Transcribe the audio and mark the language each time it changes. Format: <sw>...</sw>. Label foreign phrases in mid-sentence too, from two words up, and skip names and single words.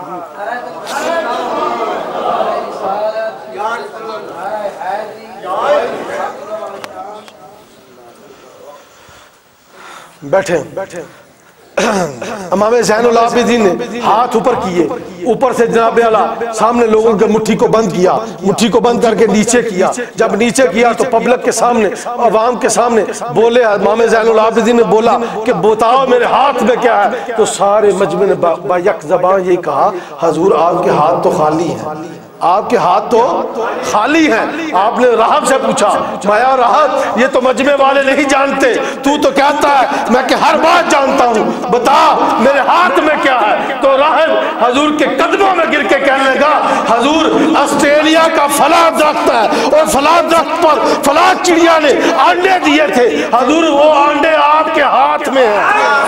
<ur>بیٹھے امام زین العابدین نے ہاتھ اوپر کیے، اوپر سے جناب اعلیٰ سامنے لوگوں کے مٹھی کو بند کیا، مٹھی کو بند کر کے نیچے کیا. جب نیچے کیا تو پبلک کے سامنے، عوام کے سامنے بولے، امام زین العابدین نے بولا کہ بتاؤ میرے ہاتھ میں کیا ہے. تو سارے مجمع نے با یک زبان یہی کہا حضور آپ کے ہاتھ تو خالی ہیں، آپ کے ہاتھ تو خالی ہیں. آپ نے راہب سے پوچھا بھایا راہب یہ تو مجمع والے نہیں جانتے، تو کہتا ہے میں کہ ہر بات جانتا ہوں، بتا میرے ہاتھ میں کیا ہے. تو راہب حضور کے قدموں میں گر کے کہنے لگا حضور آسٹریلیا کا فلاں درخت ہے اور فلاں درخت پر فلاں چڑیا نے انڈے دیے تھے، حضور وہ انڈے آپ کے ہاتھ میں ہیں.</ur>